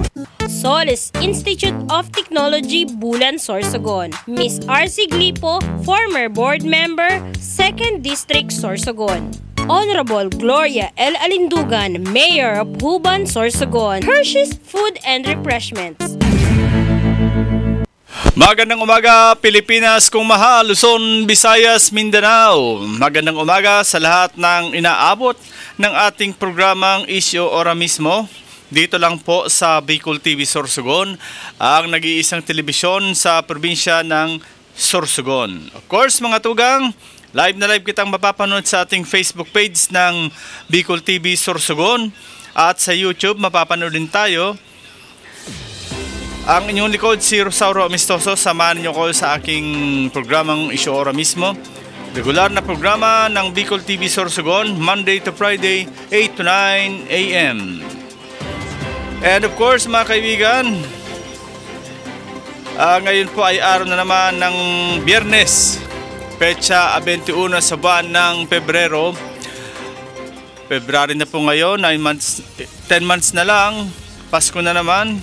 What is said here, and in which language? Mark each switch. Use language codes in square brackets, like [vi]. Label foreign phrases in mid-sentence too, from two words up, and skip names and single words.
[en] Solis Institute of Technology, Bulan, Sorsogon, Miss R.C. Glipo, former board member, 2nd District, Sorsogon, Honorable Gloria L. Alindugan, Mayor of Huban, Sorsogon, Hershey's Food and Refreshments. [tl] Magandang umaga Pilipinas, kung mahal, Luzon, Visayas, Mindanao. Magandang umaga sa lahat ng inaabot ng ating programang Issue Ora Mismo. Dito lang po sa Bicol TV Sorsogon, ang nag-iisang telebisyon sa probinsya ng Sorsogon. [en] Of course [bik] mga tugang, [tl] live na live kitang mapapanood sa ating Facebook page ng Bicol TV Sorsogon at sa YouTube mapapanood din tayo. Ang inyong likod si Rosauro Amistoso, samahan niyo ko sa aking programang Issue Ora Mismo. Regular na programa ng Bicol TV Sorsogon, [en] Monday to Friday, 8 to 9 a.m. And of course [tl] mga kaibigan, ngayon po ay araw na naman ng Biyernes, petsa 21 sa buwan ng Pebrero. February na po ngayon, 10 months na lang, Pasko na naman.